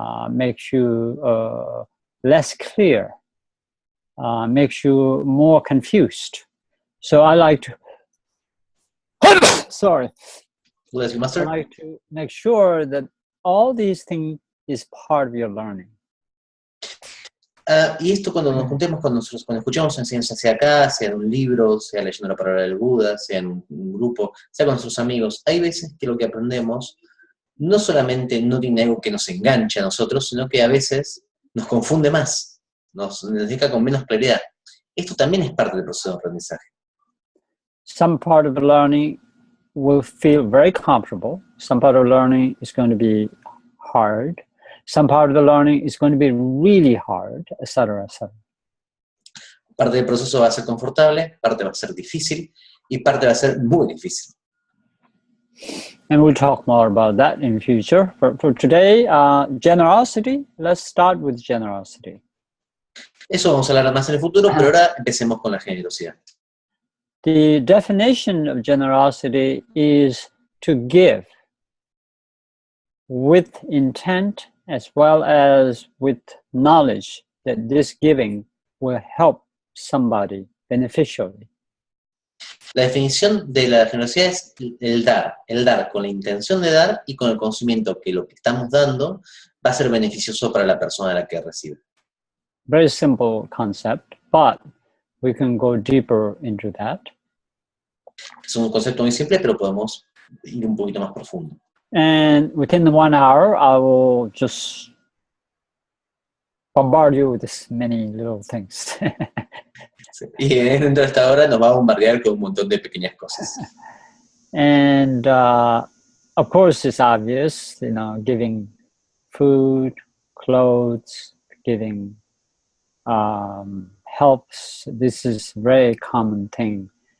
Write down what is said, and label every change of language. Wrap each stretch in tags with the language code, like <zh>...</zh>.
<en>Makes you less clear, makes you more confused. So I like to, sorry, I like to make sure that all these things is part of your learning.</en> <es>Y esto cuando nos juntemos con nosotros, cuando escuchamos enseñanza, sea acá, sea en un libro, sea leyendo la palabra del Buda, sea en un grupo, sea con nuestros amigos, hay veces que lo que aprendemos no solamente no tiene algo que nos enganche a nosotros, sino que a veces nos confunde más, nos deja con menos claridad. Esto también es parte del proceso de aprendizaje.</es> <en>Some part of the learning will feel very comfortable. Some part of learning is going to be hard. Some part of the learning is going to be really hard, etc., etc.</en> <es>Parte del proceso va a ser confortable, parte va a ser difícil y parte va a ser muy difícil.</es> <en>And we'll talk more about that in future. For today, generosity, let's start with generosity.</en> <es>Eso vamos a hablar más en el futuro, pero ahora empecemos con la generosidad.</es> <en>The definition of generosity is to give with intent as well as with knowledge that this giving will help somebody beneficially.</en> <es>La definición de la generosidad es el dar con la intención de dar y con el conocimiento que lo que estamos dando va a ser beneficioso para la persona a la que recibe.</es> <en>Very simple concept, but we can go deeper into that.</en> <es>Es un concepto muy simple, pero podemos ir un poquito más profundo.</es> <en>And within the 1 hour, I will just bombard you with this many little things.</en> <es>Sí. Y dentro de esta hora nos va a bombardear con un montón de pequeñas cosas.</es> <en>And of course, it's obvious, you know, giving food, clothes, giving helps. This is very common thing.</en>